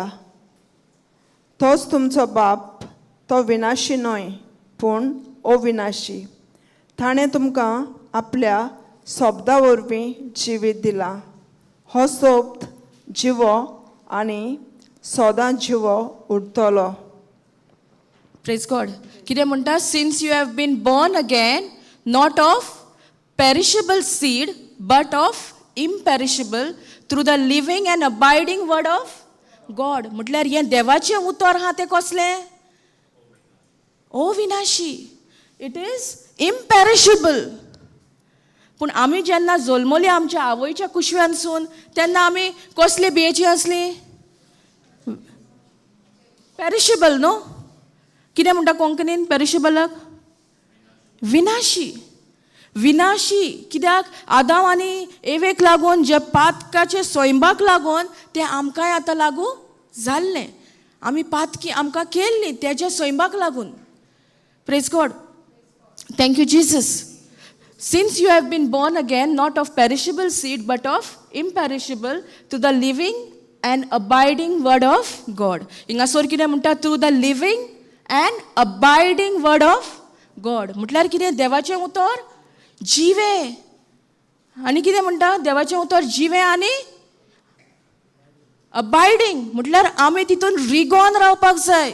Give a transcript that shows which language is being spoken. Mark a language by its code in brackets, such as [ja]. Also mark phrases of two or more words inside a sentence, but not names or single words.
[kok] तोच तुमचो बाप, तो विनाशी न्हय पूण अविनाशी. ताणें तुमकां आपल्या सोबदा वरवीं जिवीत दिला. हो सोबत जिवो आनी सदांच जिवो उरतलो. [en] praise God. [kok] कितें म्हणटा, [en] since you have been born again, not of perishable seed but of imperishable, through the living and abiding word of God. [kok] म्हटल्यार हें देवाचें उतर आहा तें कसलें? [en] अविनाशी. it is imperishable. [kok] पूण आमी जेन्ना जल्मली आमच्या आवयच्या कुशव्यानसून, तेन्ना आमी कसले बियेची आसली? [en] पेरिशेबल न्हू. [kok] कितें म्हणटा कोंकणीन पेरिशेबलाक? विनाशी. विनाशी. कित्याक आदाम आनी एवेक लागून जे पातकाचे सोयंबाक लागून तें आमकांय आतां लागू जाल्लें. आमी पातकी आमकां केल्ली तेज्या सोयंबाक लागून. [en] praise God. thank you Jesus. since you have been born again, not of perishable seed but of imperishable, through the living and abiding word of God. [kok] हिंगासोर कितें म्हणटा? [en] through the living and abiding word of God. [kok] म्हटल्यार कितें? देवाचें उतर जिवे. आनी कितें म्हणटा? देवाचें उतर जिवे आनी अबायडिंग. म्हटल्यार आमी तितून रिगोन रावपाक जाय.